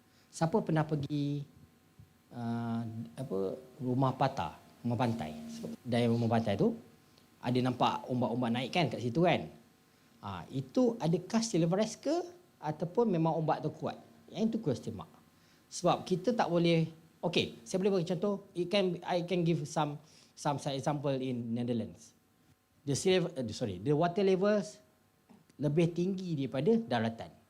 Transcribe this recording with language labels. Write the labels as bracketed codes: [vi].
[ms] Siapa pernah pergi rumah pantai? Dari rumah pantai tu ada nampak ombak-ombak naik kan kat situ kan? Itu adakah silveres ke ataupun memang ombak tu kuat? Yang itu question mark. Sebab kita tak boleh. Okay, saya boleh bagi contoh. [en] I can give some example in Netherlands. The water levels [ms] lebih tinggi daripada daratan.